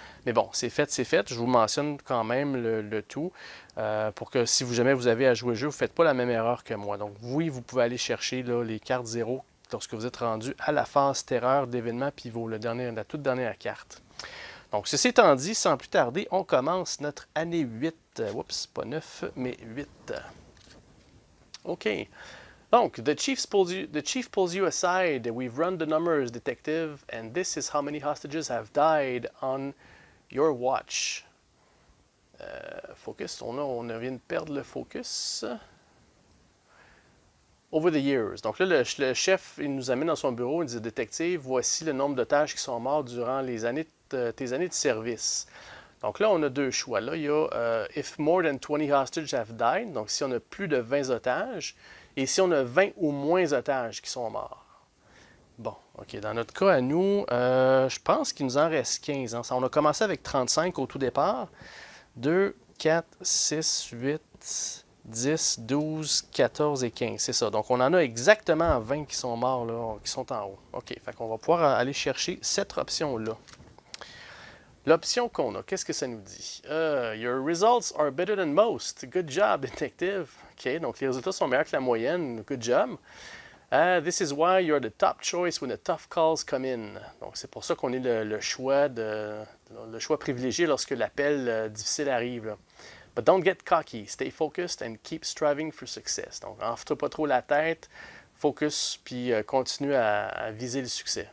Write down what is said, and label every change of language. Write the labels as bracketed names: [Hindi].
[French] Mais bon, c'est fait, c'est fait. Je vous mentionne quand même le tout pour que si jamais vous avez à jouer le jeu, vous ne faites pas la même erreur que moi. Donc oui, vous pouvez aller chercher là, les cartes 0 lorsque vous êtes rendu à la phase terreur d'événement pivot, la toute dernière carte. Donc, ceci étant dit, sans plus tarder, on commence notre année 8. Oups, pas 9, mais 8. OK. [English] Donc, the chief pulls you aside. We've run the numbers, detective, and this is how many hostages have died on your watch. [French] Focus, on vient de perdre le focus. [English] Over the years. [French] Donc là, le chef, il nous amène dans son bureau, il dit « Détective, voici le nombre d'otages qui sont morts durant tes années de service. » Donc là, on a 2 choix. Là, il y a « [English] If more than 20 hostages have died [French] », donc si on a plus de 20 otages, et si on a 20 ou moins otages qui sont morts. Bon, OK. Dans notre cas, à nous, je pense qu'il nous en reste 15. Hein. On a commencé avec 35 au tout départ. 2, 4, 6, 8... 10, 12, 14 et 15, c'est ça. Donc, on en a exactement 20 qui sont morts, là, qui sont en haut. OK, fait qu'on va pouvoir aller chercher cette option-là. L'option qu'on a, qu'est-ce que ça nous dit? [English] Your results are better than most. Good job, detective. [French] OK, donc les résultats sont meilleurs que la moyenne. [English] Good job. This is why you're the top choice when the tough calls come in. [French] Donc, c'est pour ça qu'on est le choix privilégié lorsque l'appel difficile arrive, là. [English] But don't get cocky. Stay focused and keep striving for success. [French] Donc, enfle-toi pas trop la tête, focus, puis continue à viser le succès.